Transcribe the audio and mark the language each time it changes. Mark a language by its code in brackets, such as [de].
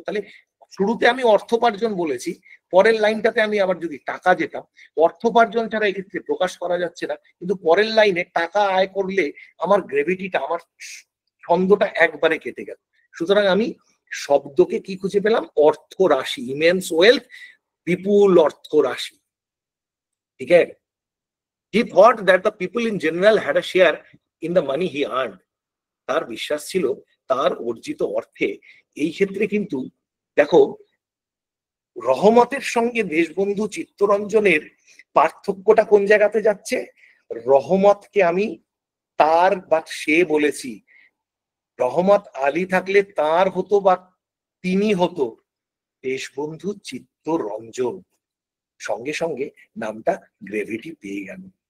[bn] তাহলে শুরুতে আমি অর্থোপার্জন বলেছি, পরের লাইনটাতে আমি আবার যদি টাকা যেতাম, অর্থোপার্জন ছাড়া এক্ষেত্রে প্রকাশ করা যাচ্ছে না, কিন্তু পরের লাইনে টাকা আয় করলে আমার গ্রেভিটিটা, আমার ছন্দটা একবারে কেটে গেল। সুতরাং আমি শব্দকে কি খুঁজে পেলাম? অর্থরাশি, [en] immense wealth, [bn] বিপুল অর্থরাশি, ঠিক আছে? [en] He thought that the people in general had a share in the money he earned. [bn] তার বিশ্বাস ছিল তার অর্জিত অর্থে। এই ক্ষেত্রে কিন্তু দেখো, রহমতের সঙ্গে দেশবন্ধু চিত্তরঞ্জনের পার্থক্যটা কোন জায়গাতে যাচ্ছে? রহমতকে আমি তার বা সে বলেছি, রহমত আলী থাকলে তার হতো বা তিনি হতো, দেশবন্ধু চিত্তরঞ্জন, সঙ্গে সঙ্গে নামটা গ্রেভিটি পেয়ে গেল।